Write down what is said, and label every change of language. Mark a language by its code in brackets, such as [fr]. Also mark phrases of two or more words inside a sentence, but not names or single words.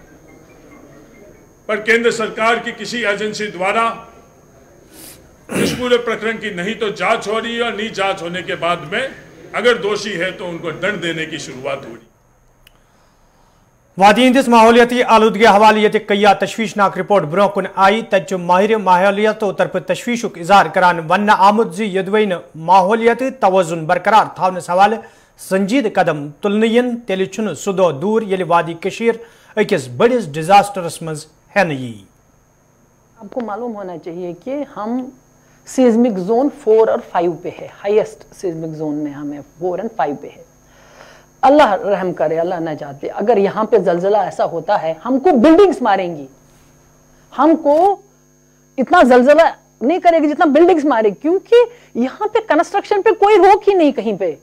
[hi] पर केंद्र सरकार की किसी एजेंसी द्वारा इस पूरे प्रकरण की नहीं तो जांच हो रही है और नहीं जांच होने के बाद में अगर दोषी है तो उनको दंड देने की शुरुआत हो रही। [ks] वादी हंदिस माहौलियाती आलूदगी हवाले ये कया तशवीशनाक रिपोर्ट ब्रोह कुन आई तज माहिर माहौलियात तरफ तशवीशुक इजहार करान वन आमुत यदवेन माहौलियाती तवजुन बरकरार थावनस हवाले संजीद कदम तुलन यन तेल सह दह दूर ये वादी कशीर अकिस बड़िस डिजास्टरस मज है यी। [hi] आपको मालूम होना चाहिए कि हम [en] seismic zone [hi] 4 और 5 पे है, [en] highest seismic zone [hi] में हमें 4 और 5 पे है। अल्लाह रहम करे, अल्लाह न चाहते, अगर यहाँ पे जलजला ऐसा होता है हमको बिल्डिंग्स मारेंगी, हमको इतना जलजला नहीं करेगी जितना बिल्डिंग्स मारेगी, क्योंकि यहाँ पे कंस्ट्रक्शन पे कोई रोक ही नहीं कहीं पे।